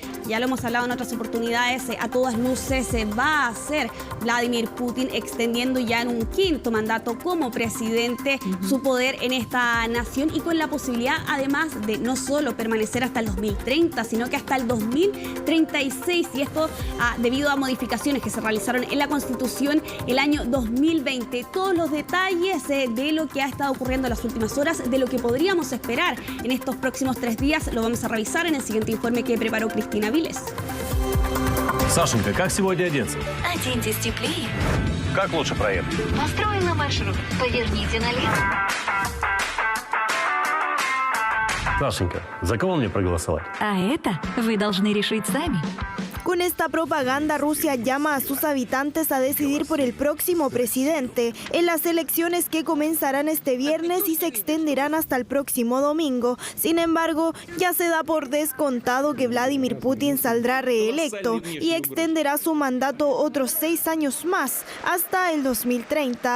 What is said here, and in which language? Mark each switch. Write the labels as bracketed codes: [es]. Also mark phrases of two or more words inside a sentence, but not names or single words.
[es] Ya lo hemos hablado en otras oportunidades, a todas luces se va a hacer Vladimir Putin, extendiendo ya en un quinto mandato como presidente su poder en esta nación, y con la posibilidad además de no solo permanecer hasta el 2030, sino que hasta el 2036, y esto debido a modificaciones que se realizaron en la Constitución el año 2020. Todos los detalles de lo que ha estado ocurriendo en las últimas horas, de lo que podríamos esperar en estos próximos 3 días, lo vamos a revisar en el siguiente informe que preparó Cristina Viles. [ru] Сашенька, как сегодня одеться? Оденьтесь теплее. Как лучше проехать? Построим на маршрут. Поверните налево. Сашенька, за кого мне проголосовать? А это вы должны решить сами. [es] Con esta propaganda, Rusia llama a sus habitantes a decidir por el próximo presidente en las elecciones que comenzarán este viernes y se extenderán hasta el próximo domingo. Sin embargo, ya se da por descontado que Vladimir Putin saldrá reelecto y extenderá su mandato otros 6 años más, hasta el 2030.